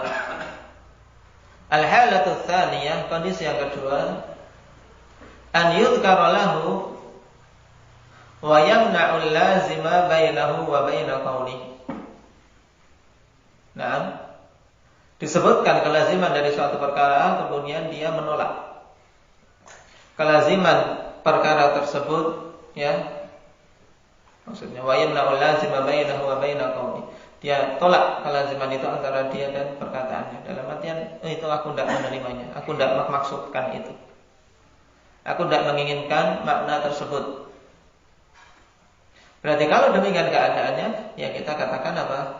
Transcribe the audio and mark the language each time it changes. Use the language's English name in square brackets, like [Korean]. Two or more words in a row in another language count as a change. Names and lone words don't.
[Arabic] الحالة الثانية, [Indonesian] kondisi yang kedua, [Arabic] أن يذكر له ويمنع اللازم بينه وبين قوله. [Indonesian] Disebutkan kelaziman dari suatu perkara, kemudian dia menolak kelaziman perkara tersebut, ya. [Arabic] Maksudnya ويمنع اللازم بينه وبين قوله. [Indonesian] Dia tolak kelaziman itu antara dia dan perkataannya. Dalam artian itu aku tidak menerimanya, aku tidak memaksudkan itu, aku tidak menginginkan makna tersebut. Berarti kalau demikian keadaannya, ya kita katakan apa?